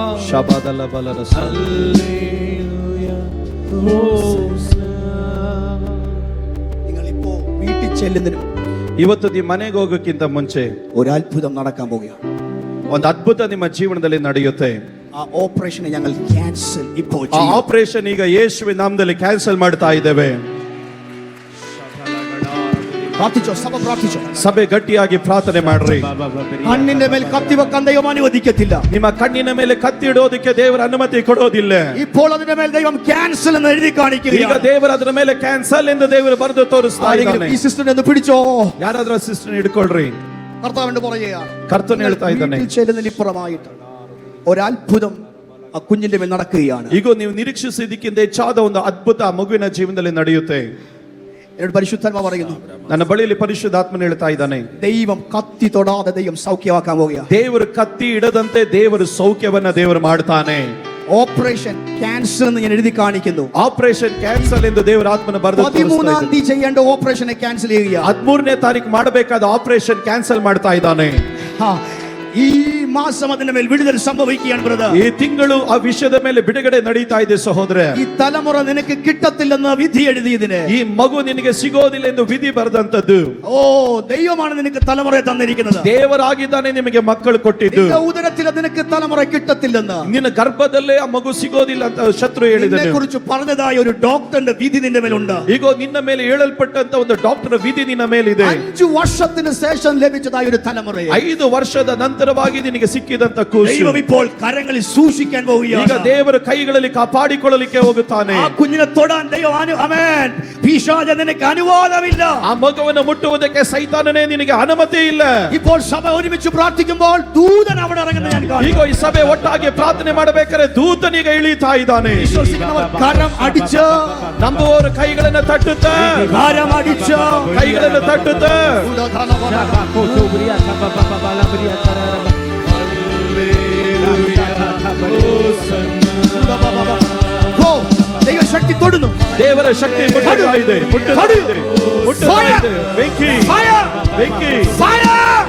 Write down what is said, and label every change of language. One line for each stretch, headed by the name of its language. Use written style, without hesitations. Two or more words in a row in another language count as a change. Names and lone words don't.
Malayalam: ಶಬದಲ ಬಲರ നിങ്ങളിപ്പോ വീട്ടിൽ ചെല്ലുന്നതിനും
Kannada: ಇವತ್ತು ನೀವು ಮನೆಗೆ ಹೋಗೋಕ್ಕಿಂತ ಮುಂಚೆ
Malayalam: ഒരു അത്ഭുതം നടക്കാൻ പോവുകയാണ്.
Kannada: ಒಂದು ಅದ್ಭುತ ನಿಮ್ಮ ಜೀವನದಲ್ಲಿ ನಡೆಯುತ್ತೆ.
Malayalam: ആ ഓപ്പറേഷനെ ഞങ്ങൾ ക്യാൻസൽ ഇപ്പോൾ
Kannada: ಆ ಆಪರೇಷನ್ ಈಗ ಯೇಸುವಿನ ನಾಮದಲ್ಲಿ ಕ್ಯಾನ್ಸಲ್ ಮಾಡ್ತಾ ಇದ್ದೇವೆ.
Malayalam: പ്രാർത്ഥിച്ചോ, സഭ പ്രാർത്ഥിച്ചോ.
Kannada: ಸಭೆ ಗಟ್ಟಿಯಾಗಿ ಪ್ರಾರ್ಥನೆ ಮಾಡ್ರಿ.
Malayalam: കണ്ണിന്റെ മേൽ കത്തി വെക്കാൻ ദൈവം അനുവദിക്കത്തില്ല.
Kannada: ನಿಮ್ಮ ಕಣ್ಣಿನ ಮೇಲೆ ಕತ್ತಿ ಇಡೋದಕ್ಕೆ ದೇವರ ಅನುಮತಿ ಕೊಡೋದಿಲ್ಲ.
Malayalam: ഇപ്പോൾ അതിന്റെ മേൽ ദൈവം ക്യാൻസൽ എന്ന് എഴുതി കാണിക്കുകയാണ്.
Kannada: ಈಗ ದೇವರು ಅದರ ಮೇಲೆ ಕ್ಯಾನ್ಸಲ್ ಎಂದು ದೇವರು ಬರೆದು ತೋರಿಸ್ತಾ ಇದ್ದಾನೆ.
Malayalam: ഈ സിസ്റ്ററിനെ ഒന്ന് പിടിച്ചോ.
Kannada: ಯಾರಾದ್ರೂ ಸಿಸ್ಟರ್ ಹಿಡ್ಕೊಳ್ರಿ.
Malayalam: കർത്താവിന്റെ പറയുകയാണ്,
Kannada: ಕರ್ತನು ಹೇಳ್ತಾ ಇದ್ದಾನೆ,
Malayalam: ചെല്ലുന്നതിനിപ്പുറമായിട്ട് ഒരത്ഭുതം ആ കുഞ്ഞിന്റെ മേൽ നടക്കുകയാണ്.
Kannada: ಈಗ ನೀವು ನಿರೀಕ್ಷಿಸಿದ್ದಕ್ಕಿಂತ ಹೆಚ್ಚಾದ ಒಂದು ಅದ್ಭುತ ಆ ಮಗುವಿನ ಜೀವನದಲ್ಲಿ ನಡೆಯುತ್ತೆ.
Malayalam: എന്നോട് പരിശുദ്ധാത്മ പറയുന്നു,
Kannada: ನನ್ನ ಬಳಿಯಲ್ಲಿ ಪರಿಶುದ್ಧಾತ್ಮನು ಹೇಳ್ತಾ ಇದ್ದಾನೆ,
Malayalam: ദൈവം കത്തി തൊടാതെ ദൈവം സൗഖ്യമാക്കാൻ പോവുകയാണ്.
Kannada: ದೇವರು ಕತ್ತಿ ಇಡದಂತೆ ದೇವರು ಸೌಖ್ಯವನ್ನ ದೇವರು ಮಾಡ್ತಾನೆ.
Malayalam: ഓപ്പറേഷൻ ക്യാൻസൽ എന്ന് ഞാൻ എഴുതി കാണിക്കുന്നു.
Kannada: ಆಪರೇಷನ್ ಕ್ಯಾನ್ಸಲ್ ಎಂದು ದೇವರ ಆತ್ಮನ ಬರೆದು
Malayalam: 13ാം തീയതി ചെയ്യേണ്ട ഓപ്പറേഷനെ ക്യാൻസൽ ചെയ്യുക.
Kannada: 13ನೇ ತಾರೀಕು ಮಾಡಬೇಕಾದ ಆಪರೇಷನ್ ಕ್ಯಾನ್ಸಲ್ ಮಾಡ್ತಾ ಇದ್ದಾನೆ.
Malayalam: ഈ മാസം അതിന്റെ മേൽ വിടുതൽ സംഭവിക്കുകയാണ് ബ്രദർ.
Kannada: ಈ ತಿಂಗಳು ಆ ವಿಷಯದ ಮೇಲೆ ಬಿಡುಗಡೆ ನಡೀತಾ ಇದೆ ಸಹೋದರ.
Malayalam: ഈ തലമുറ നിനക്ക് കിട്ടത്തില്ലെന്ന് വിധി എഴുതിയതിന്,
Kannada: ಈ ಮಗು ನಿನಗೆ ಸಿಗೋದಿಲ್ಲ ಎಂದು ವಿಧಿ ಬರೆದಂತದ್ದು,
Malayalam: ഓ ദൈവമാണ് നിനക്ക് തലമുറയെ തന്നിരിക്കുന്നത്.
Kannada: ದೇವರಾಗಿದ್ದಾನೆ ನಿಮಗೆ ಮಕ್ಕಳು ಕೊಟ್ಟಿದ್ದು.
Malayalam: നിന്റെ ഉദരത്തിൽ നിനക്ക് തലമുറ കിട്ടത്തില്ലെന്ന്,
Kannada: ನಿನ್ನ ಗರ್ಭದಲ್ಲೇ ಆ ಮಗು ಸಿಗೋದಿಲ್ಲ ಅಂತ ಶತ್ರು ಹೇಳಿದನು.
Malayalam: നിന്നെ കുറിച്ച് പറഞ്ഞതായ ഒരു ഡോക്ടറിന്റെ വിധി നിന്റെ മേലുണ്ട്.
Kannada: ಈಗ ನಿನ್ನ ಮೇಲೆ ಹೇಳಲ್ಪಟ್ಟಂತ ಒಂದು ಡಾಕ್ಟರ್ ವಿಧಿ ನಿನ್ನ ಮೇಲಿದೆ.
Malayalam: 5 വർഷത്തിന് ശേഷം ലഭിച്ചതായ ഒരു തലമുറയെ,
Kannada: 5 ವರ್ಷದ ನಂತರವಾಗಿ ನಿನಗೆ ಸಿಕ್ಕಿದಂತ ಕೂಸು
Malayalam: ദൈവം ഇപ്പോൾ കരങ്ങളിൽ സൂക്ഷിക്കാൻ പോവുകയാണ്.
Kannada: ಈಗ ದೇವರ ಕೈಗಳಲ್ಲಿ ಕಾಪಾಡಿಕೊಳ್ಳಲಿಕ್ಕೆ ಹೋಗುತ್ತಾನೆ.
Malayalam: ആ കുഞ്ഞിനെ തൊടാൻ ദൈവം ആമേൻ പിശാച് നിനക്ക് അനുവാദമില്ല.
Kannada: ಆ ಮಗುವನ್ನು ಮುಟ್ಟುವುದಕ್ಕೆ ಸೈತಾನನೇ ನಿನಗೆ ಅನುಮತಿ ಇಲ್ಲ.
Malayalam: ഇപ്പോൾ സഭ ഒരുമിച്ച് പ്രാർത്ഥിക്കുമ്പോൾ ദൂതൻ അവിടെ ഇറങ്ങുന്നത് ഞാൻ കാണുന്നു.
Kannada: ಈಗ ಈ ಸಭೆ ಒಟ್ಟಾಗಿ ಪ್ರಾರ್ಥನೆ ಮಾಡಬೇಕಾದ್ರೆ ದೂತನಿಗ ಇಳಿತಾ ಇದ್ದಾನೆ.
Malayalam: വിശ്വസിക്കുന്നവർ കരം അടിച്ച്,
Kannada: ನಂಬುವವರು ಕೈಗಳನ್ನು ತಟ್ಟುತ್ತಾ,
Malayalam: കരം അടിച്ച്
Kannada: ಕೈಗಳನ್ನು ತಟ್ಟುತ್ತಾ,
Malayalam: ദൈവശക്തി തൊടുന്നു.
Kannada: ದೇವರ ಶಕ್ತಿ ಮುಟ್ಟುತ್ತಾ ಇದೆ, ಮುಟ್ಟುತ್ತಾ ಇದೆ, ಮುಟ್ಟುತ್ತಾ ಇದೆ. ಬೆಂಕಿ, ಬೆಂಕಿ,